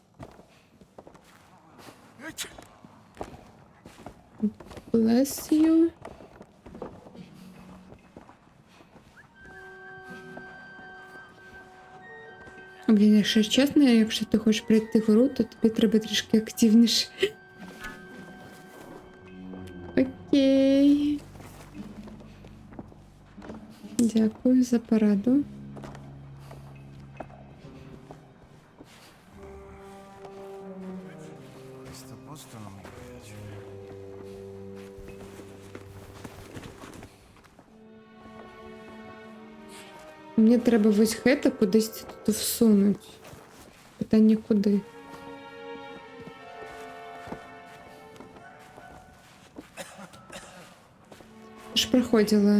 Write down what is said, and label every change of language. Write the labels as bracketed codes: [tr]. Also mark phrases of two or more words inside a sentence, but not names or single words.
[en] Bless you. [uk] Блін, якщо чесно, якщо ти хочеш пройти гру, то тобі треба трішки активніше. Окей. Дякую за пораду. [it] Questo posto non mi piace. [uk] Мені треба ось гета кудись тут всунуть. Питання куди. Ти ж проходила.